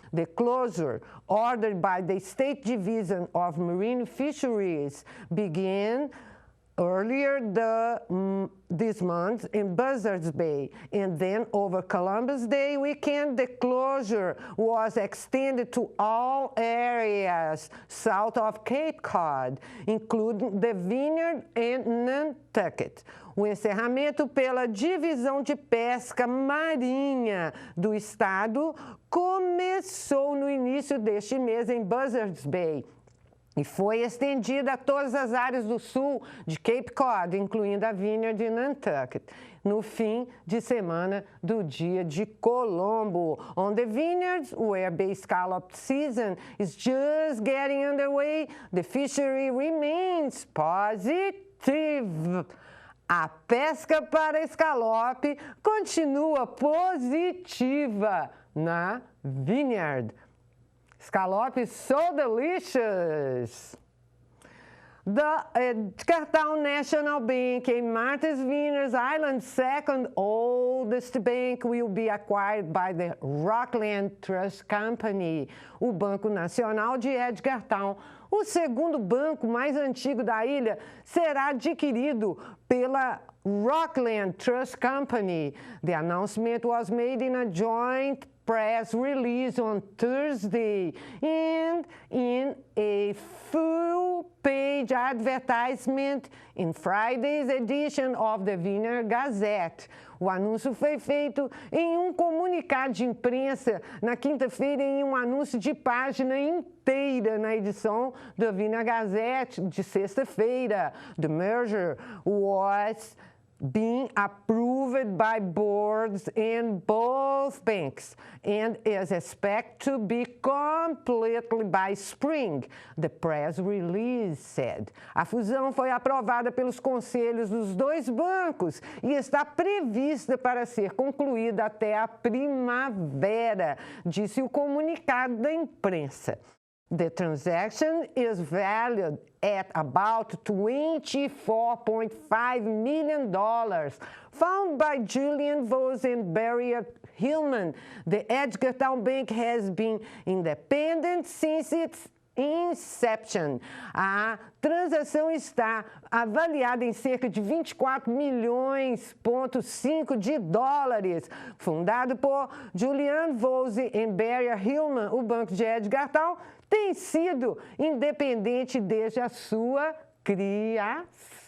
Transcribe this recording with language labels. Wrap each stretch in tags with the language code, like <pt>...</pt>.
<en>The closure, ordered by the State Division of Marine Fisheries, began earlier this month in Buzzards Bay, and then over Columbus Day weekend, the closure was extended to all areas south of Cape Cod, including the Vineyard and Nantucket.</en> <pt>O encerramento pela Divisão de Pesca Marinha do Estado começou no início deste mês em Buzzards Bay, e foi estendida a todas as áreas do sul de Cape Cod, incluindo a Vineyard e Nantucket, no fim de semana do dia de Colombo.</pt> <en>On the vineyards, where the scallop season is just getting underway, the fishery remains positive.</en> <pt>A pesca para escalope continua positiva na Vineyard.</pt> <en>Scallop is so delicious. The Jephcote National Bank, a Martha's Vineyard Island's second oldest bank, will be acquired by the Rockland Trust Company.</en> <pt>O Banco Nacional de Jephcote, o segundo banco mais antigo da ilha, será adquirido pela Rockland Trust Company.</pt> <en>The announcement was made in a joint press release on Thursday and in a full-page advertisement in Friday's edition of the Vineyard Gazette.</en> <pt>O anúncio foi feito em um comunicado de imprensa na quinta-feira em um anúncio de página inteira na edição do Vineyard Gazette de sexta-feira.</pt> <en>The merger was being approved by boards in both banks and is expected to be completed by spring, the press release said.</en> <pt>A fusão foi aprovada pelos conselhos dos dois bancos e está prevista para ser concluída até a primavera, disse o comunicado da imprensa.</pt> <en>The transaction is valued at about $24.5 million, found by Julian Vos and Barry Hillman. The Jephcote Bank has been independent since its inception.</en> <pt>A transação está avaliada em cerca de 24,5 milhões de dólares. Fundado por Julian Vos e Barry Hillman, o Banco de Jephcote tem sido independente desde a sua criação.</pt>